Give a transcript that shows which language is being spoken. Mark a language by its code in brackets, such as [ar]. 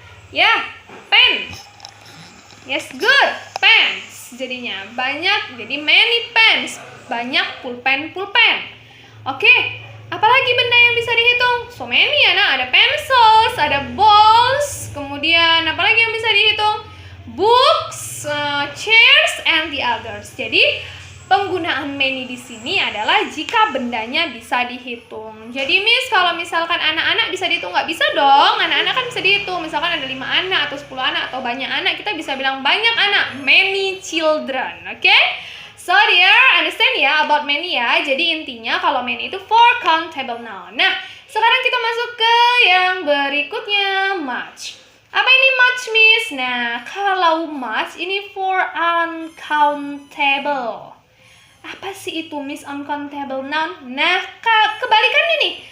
[en] Ya, pen. Yes, good. Pens. [id] Jadinya banyak, jadi [en] many pens. [id] Banyak pulpen-pulpen. Oke, apalagi benda yang bisa dihitung? [en] So many [id] ya, nah, ada pencils, ada balls, kemudian apalagi yang bisa dihitung? [en] Books, chairs, and the others. [id] Jadi penggunaan many di sini adalah jika bendanya bisa dihitung. Jadi Miss, kalau misalkan anak-anak bisa dihitung, nggak bisa dong. Anak-anak kan bisa dihitung. Misalkan ada 5 anak atau 10 anak atau banyak anak, kita bisa bilang banyak anak. [en] Many children, oke? So dear, understand ya about many ya. [id] Jadi intinya kalau many itu [en] for countable noun. [id] Nah, sekarang kita masuk ke yang berikutnya, much. Apa ini much, Miss? Nah, kalau much ini [en] for uncountable. [id] Apa sih itu, Miss, uncountable noun? Nah, kebalikannya nih.